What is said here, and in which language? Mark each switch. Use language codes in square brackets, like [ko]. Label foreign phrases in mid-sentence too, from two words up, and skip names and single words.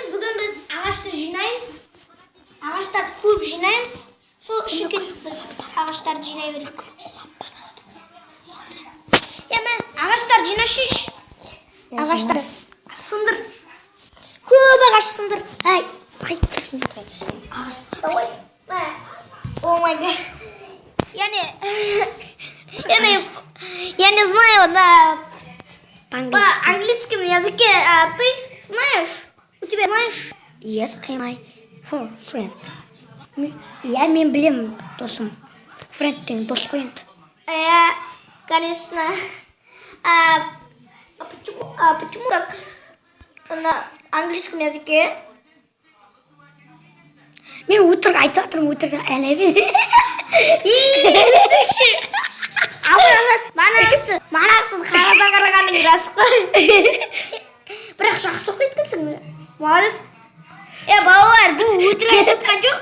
[kk] Бүгін біз ағашты жинаймыз. Ағаштарды көп жинаймыз. Сол үшін келдік біз ағаштарды жинай береміз. Ағаштар жинашыш. Ағаштар сындыр. Көп ағаш сындыр. Ай, қайтқасын. [en] Давай. Oh my god. [ru] Я не знаю, да. По английскому языке ты знаешь? У тебя знаешь? [en] Yes, I my friend. [kk] Мен білемін, досым. Friend деген дос қой енді. [ru] Конечно. Почему как на английском языке? [kk] Мен өтірік айтып жатырмын, өтірік әлемін. Манасың қарадан қарағаның рас қой. Бірақ жақсы оқиды екенсің. [ru] Молодец. [kk] Балалар, бұл өтірік айтып жатқан жоқ.